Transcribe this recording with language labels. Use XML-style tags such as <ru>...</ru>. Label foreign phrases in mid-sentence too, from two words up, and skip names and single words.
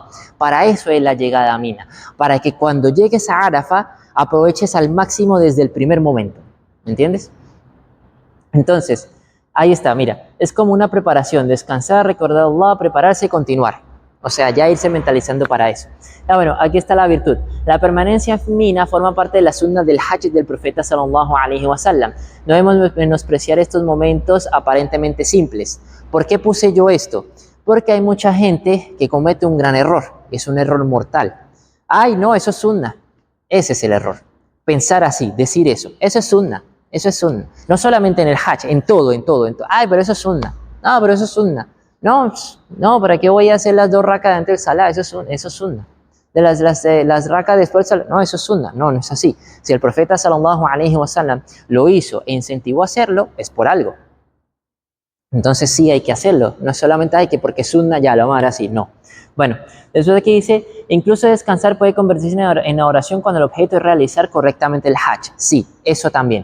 <es>Para eso es la llegada a Mina. Para que cuando llegues a Arafah, aproveches al máximo desde el primer momento. ¿Me entiendes? Entonces, ahí está, mira. Es como una preparación. Descansar, recordar a Allah, prepararse y continuar. O sea, ya irse mentalizando para eso. Bueno, aquí está la virtud. La permanencia en Mina forma parte de la sunna del Hajj del profeta</es> <ar>صلى الله عليه وسلم.</ar> <es>No debemos menospreciar estos momentos aparentemente simples. ¿Por qué puse yo esto? Porque hay mucha gente que comete un gran error. Es un error mortal. Ay, no, eso es sunna. Ese es el error. Pensar así, decir eso. Eso es sunna. Eso es sunna. No solamente en el Hajj, en todo. Ay, pero eso es sunna. No, pero eso es sunna. No, ¿para qué voy a hacer las 2 rakas antes del salah? Eso es sunna. De las rakas después del salah, no, eso es sunna. No es así. Si el profeta</es> <ar>صلى الله عليه وسلم</ar> <es>lo hizo e incentivó a hacerlo, es por algo. Entonces sí hay que hacerlo. No solamente hay que porque es sunna ya lo vamos a dar así, no. Bueno, después aquí dice, incluso descansar puede convertirse en oración cuando el objeto es realizar correctamente el Hajj. Sí, eso también.</es>